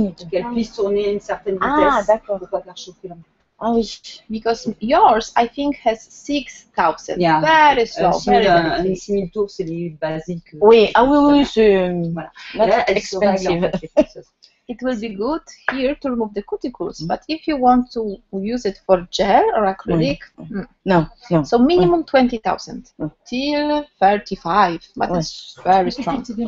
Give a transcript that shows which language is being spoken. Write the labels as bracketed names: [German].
[French] Qu'elle puisse tourner une certaine vitesse. Ah, d'accord. Pour pas faire chauffer l'homme. Ah oui. [English] Because yours, I think, has 6,000. Yeah. Very slow. [French] Un 6 000 tours, c'est les basiques. Oui, oui, c'est voilà. [English] expensive. It will be good here to remove the cuticles, but if you want to use it for gel or acrylic, no. So minimum 20,000 till 35, but it's very strong.